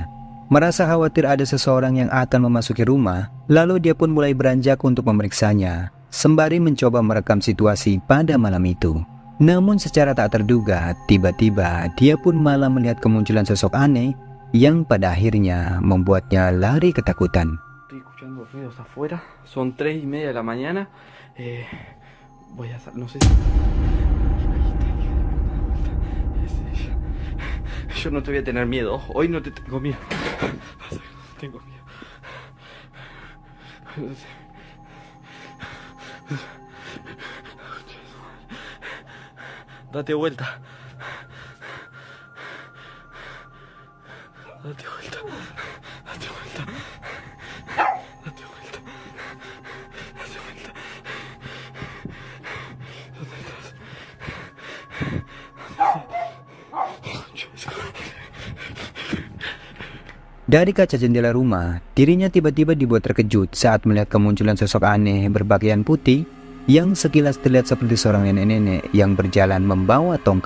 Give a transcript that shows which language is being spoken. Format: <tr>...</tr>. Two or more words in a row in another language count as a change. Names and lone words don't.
<id>Merasa khawatir ada seseorang yang akan memasuki rumah, lalu dia pun mulai beranjak untuk memeriksanya, sembari mencoba merekam situasi pada malam itu. Namun secara tak terduga, tiba-tiba dia pun malah melihat kemunculan sosok aneh yang pada akhirnya membuatnya lari ketakutan.</id> <es>Estoy escuchando ruidos afuera, son 3:30 de la mañana. Voy a... no sé si... Yo no te voy a tener miedo, hoy no te tengo miedo. Tengo miedo. Date vuelta. Date vuelta. Date vuelta. Date vuelta. Date vuelta. ¿Dónde estás?</es> <id>Dari kaca jendela rumah, dirinya tiba-tiba dibuat terkejut saat melihat kemunculan sosok aneh berpakaian putih yang sekilas terlihat seperti seorang nenek-nenek yang berjalan membawa tongkat.</id>